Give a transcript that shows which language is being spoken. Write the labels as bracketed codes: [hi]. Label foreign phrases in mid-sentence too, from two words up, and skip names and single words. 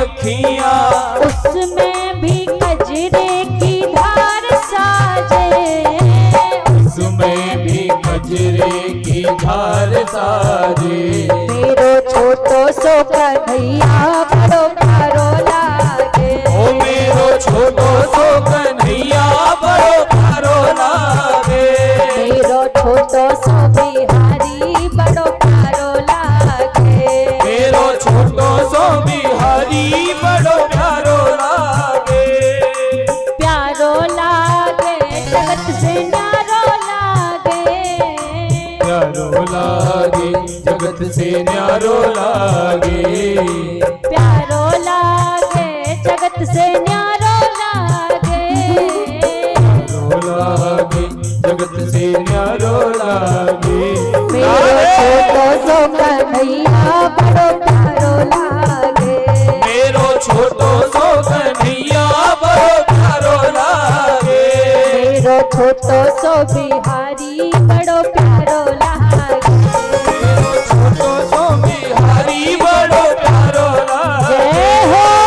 [hi] कन्हैया, उसमें भी कजरे की धार साजे, उसमें भी कजरे की धार साजे। [bra] मेरो छोटो सो कन्हैया बड़ो प्यारो लागे, ओ मेरो छोटो सो कन्हैया बड़ो प्यारो लागे, मेरो छोटो सो बिहारी बड़ो प्यारो लागे, मेरो छोटो सो बिहारी बड़ो प्यारो लागे, प्यारो लागे जगत से न्यारो लागे, प्यारो लागे जगत से न्यारो लागे, प्यारो लागे जगत से न्यारो लागे, प्यारो लागे जगत से न्यारो लागे। मेरो छोटो सो कन्हैया बड़ो प्यारो लागे, मेरो छोटो सो कन्हैया बड़ो प्यारो लागे, मेरो छोटो सो बिहारी बड़ो प्यारो लागे, मेरो छोटो सो बिहारी बड़ो प्यारो लागे। [hi] जय हो।